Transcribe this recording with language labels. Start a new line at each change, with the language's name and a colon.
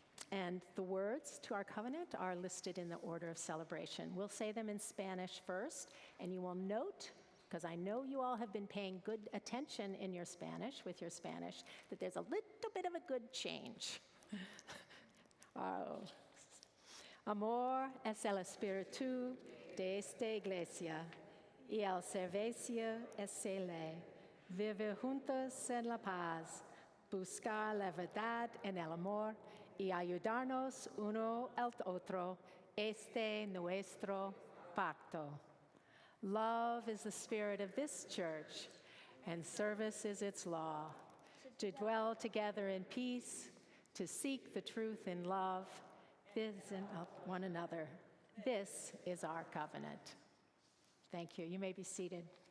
English: And the words to our covenant are listed in the order of celebration. We'll say them in Spanish first, and you will note, because I know you all have been paying good attention in your Spanish, with your Spanish, that there's a little bit of a good change.
Spanish: Amor es el espíritu de esta iglesia, y el servicio es ley. Vivir juntos en la paz, buscar la verdad en el amor, y ayudarnos uno al otro, este nuestro pacto.
English: Love is the spirit of this church, and service is its law. To dwell together in peace, to seek the truth in love, this and of one another. This is our covenant. Thank you. You may be seated.